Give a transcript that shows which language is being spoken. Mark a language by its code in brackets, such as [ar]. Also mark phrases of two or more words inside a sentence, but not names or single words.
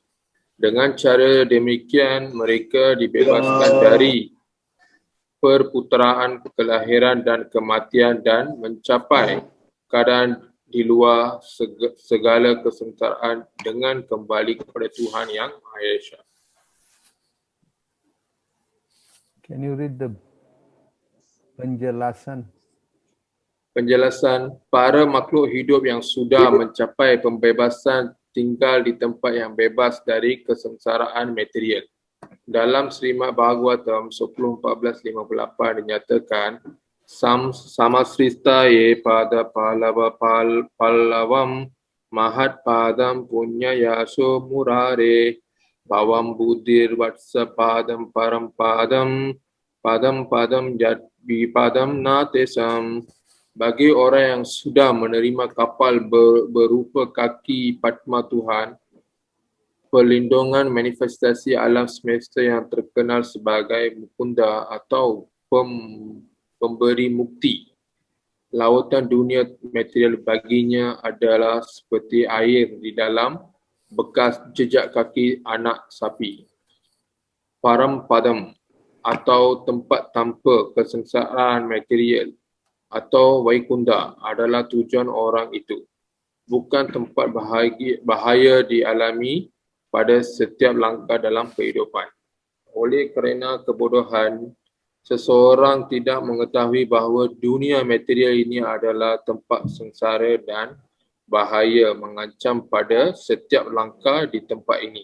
[id] Dengan cara demikian, mereka dibebaskan dari perputaran kelahiran dan kematian dan mencapai keadaan di luar segala kesengsaraan dengan kembali kepada Tuhan Yang Maha Esa. [en] Can you read the penjelasan? [id] Penjelasan, para makhluk hidup yang sudah mencapai pembebasan tinggal di tempat yang bebas dari kesengsaraan material. Dalam Srimad Bhagavatam 10.14.58 dinyatakan, [sa] Samasristaye pada pallavam mahat padam punya yaso murare bhavam buddhir vatsa padam param padam jat vipadam natesam. [id] Bagi orang yang sudah menerima kapal berupa kaki Padma Tuhan, perlindungan manifestasi alam semesta yang terkenal sebagai Mukunda atau pemberi mukti. Lautan dunia material baginya adalah seperti air di dalam bekas jejak kaki anak sapi. [sa] Param padam [id] atau tempat tanpa kesengsaraan material atau Vaikunda adalah tujuan orang itu. Bukan tempat bahaya dialami pada setiap langkah dalam kehidupan. Oleh kerana kebodohan, seseorang tidak mengetahui bahawa dunia material ini adalah tempat sengsara dan bahaya mengancam pada setiap langkah di tempat ini.